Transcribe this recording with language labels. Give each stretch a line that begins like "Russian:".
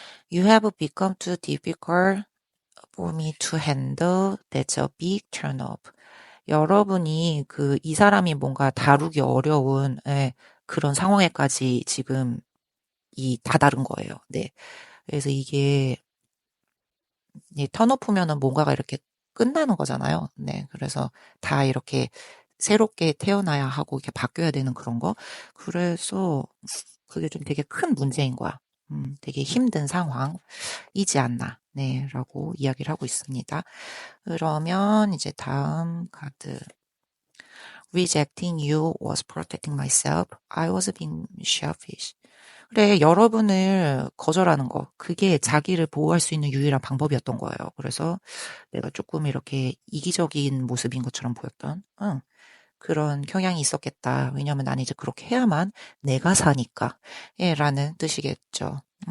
English: You have become too difficult for me to handle. That's a big turn off.
Korean: 여러분이 이 사람이 뭔가 다루기 어려운, 그런 상황에까지 지금 다다른 거예요. 네. 그래서 이게, 턴오프면은 뭔가가 이렇게 끝나는 거잖아요. 네. 그래서 다 이렇게 새롭게 태어나야 하고 이렇게 바뀌어야 되는 그런 거. 그래서 그게 좀 되게 큰 문제인 거야. 되게 힘든 상황이지 않나. 네. 라고 이야기를 하고 있습니다. 그러면 이제 다음 카드.
English: Rejecting you was protecting myself. I was being selfish.
Korean: 그래, 여러분을 거절하는 거. 그게 자기를 보호할 수 있는 유일한 방법이었던 거예요. 그래서 내가 조금 이렇게 이기적인 모습인 것처럼 보였던, 응, 그런 경향이 있었겠다. 왜냐면 나는 이제 그렇게 해야만 내가 사니까. 예, 라는 뜻이겠죠.